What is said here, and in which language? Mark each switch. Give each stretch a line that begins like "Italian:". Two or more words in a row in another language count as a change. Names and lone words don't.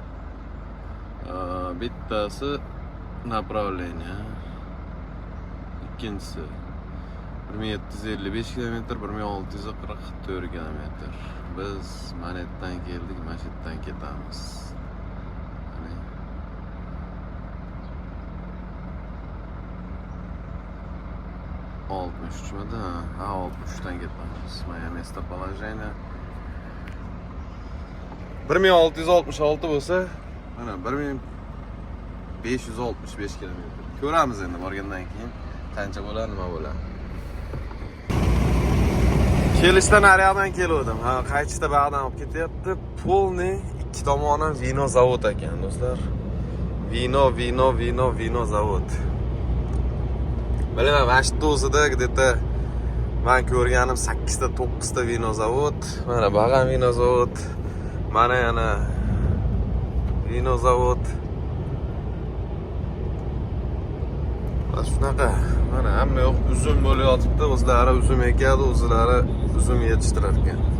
Uzbek: Bittasi направление, ikkinchisi 1755 kilometr, 1644 kilometr. Biz Manetdan keldik, Masjiddan ketamiz. 63 midi? Ha, 63dan ketamiz. Mana
Russian: место положения.
Uzbek: 1666 bo'lsa, mana 1565 kilometr. Ko'ramiz endi borgandan keyin qancha bo'lar, nima bo'lar. Kelishdan naryoqdan keldim. Ha, qaytishda ba'dan olib ketyapti. Polniy ikki tomoni vino zavod ekan, do'stlar. Vino zavod. Bilaman, mana shu o'zida где-то men ko'rganim 8 ta 9 ta vino zavod. Mana bag'am vino zavod. Mana yana vino zavod. Shunaqa. Mana hamma yoq uzum bo'layotibdi. O'zlari uzum ekadi, o'zlari uzum yetishtirar ekan.